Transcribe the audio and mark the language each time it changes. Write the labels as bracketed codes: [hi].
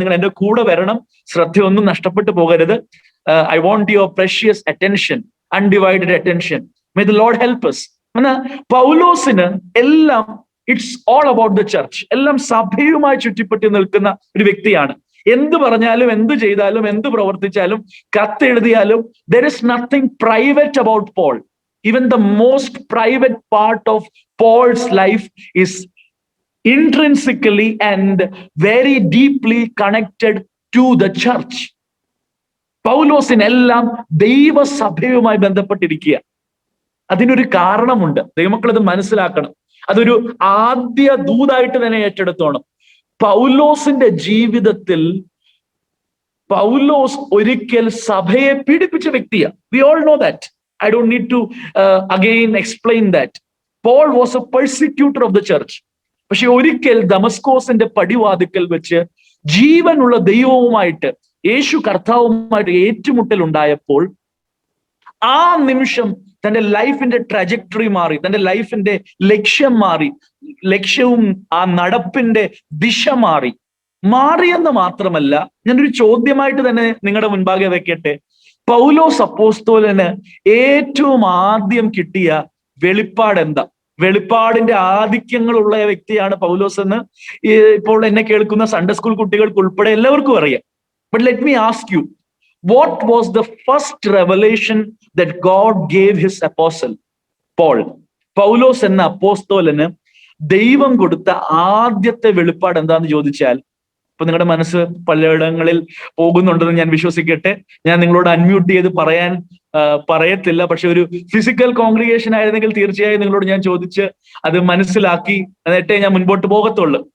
[ml] നിങ്ങൾ എന്റെ കൂടെ വരണം. ശ്രദ്ധയൊന്നും നഷ്ടപ്പെട്ടു പോകരുത്. [en] I want your precious attention, undivided attention. May the Lord help us. [ml] പൗലോസിന് എല്ലാം [en] It's all about the church. [ml] എല്ലാം സഭയുമായി ചുറ്റിപ്പറ്റി നിൽക്കുന്ന ഒരു വ്യക്തിയാണ്. എന്ത് പറഞ്ഞാലും, എന്ത് ചെയ്താലും, എന്ത് പ്രവർത്തിച്ചാലും, കത്തെഴുതിയാലും [en] there is nothing private about Paul. Even the most private part of Paul's life is intrinsically and very deeply connected to the church. [ml] പൗലോസിനെല്ലാം ദൈവസഭയുമായി ബന്ധപ്പെട്ടിരിക്കുക. അതിനൊരു കാരണമുണ്ട്. ദൈവമക്കൾ അത് മനസ്സിലാക്കണം. അതൊരു ആദ്യ ദൂതായിട്ട് തന്നെ ഏറ്റെടുത്തോണം. പൗലോസിന്റെ ജീവിതത്തിൽ പൗലോസ് ഒരിക്കൽ സഭയെ പീഡിപ്പിച്ച വ്യക്തിയാണ്. [en] We all know that. I don't need to again explain that. Paul was a persecutor of the church. [ml] പക്ഷെ ഒരിക്കൽ ദമസ്കോസിന്റെ പടിവാതിക്കൽ വെച്ച് ജീവനുള്ള ദൈവവുമായിട്ട്, യേശു കർത്താവുമായിട്ട് ഏറ്റുമുട്ടൽ ഉണ്ടായപ്പോൾ ആ നിമിഷം തന്റെ ലൈഫിന്റെ ട്രജക്ടറി മാറി, തന്റെ ലൈഫിന്റെ ലക്ഷ്യം മാറി, ലക്ഷ്യവും ആ നടപ്പിന്റെ ദിശ മാറിയെന്ന് മാത്രമല്ല, ഞാനൊരു ചോദ്യമായിട്ട് തന്നെ നിങ്ങളുടെ മുൻപാകെ വെക്കട്ടെ. പൗലോസ് അപ്പോസ്തലന് ഏറ്റവും ആദ്യം കിട്ടിയ വെളിപ്പാട് എന്താ? വെളിപ്പാടിന്റെ ആധിക്യങ്ങളുള്ള വ്യക്തിയാണ് പൗലോസ് എന്ന് ഇപ്പോൾ എന്നെ കേൾക്കുന്ന സൺഡേ സ്കൂൾ കുട്ടികൾക്ക് ഉൾപ്പെടെ എല്ലാവർക്കും അറിയാം. [en] But let me ask you, what was the first revelation that God gave his apostle Paul? [ml] പൗലോസ് എന്ന അപ്പോസ്തലന് ദൈവം കൊടുത്ത ആദ്യത്തെ വെളിപ്പാട് എന്താന്ന് ചോദിച്ചാൽ, ഇപ്പൊ നിങ്ങളുടെ മനസ്സ് പലയിടങ്ങളിൽ പോകുന്നുണ്ടെന്ന് ഞാൻ വിശ്വസിക്കട്ടെ. ഞാൻ നിങ്ങളോട് അൺമ്യൂട്ട് ചെയ്ത് പറയത്തില്ല. പക്ഷെ ഒരു ഫിസിക്കൽ കോൺഗ്രിഗേഷൻ ആയിരുന്നെങ്കിൽ തീർച്ചയായും നിങ്ങളോട് ഞാൻ ചോദിച്ച് അത് മനസ്സിലാക്കി എന്നിട്ടേ ഞാൻ മുൻപോട്ട് പോകത്തുള്ളൂ.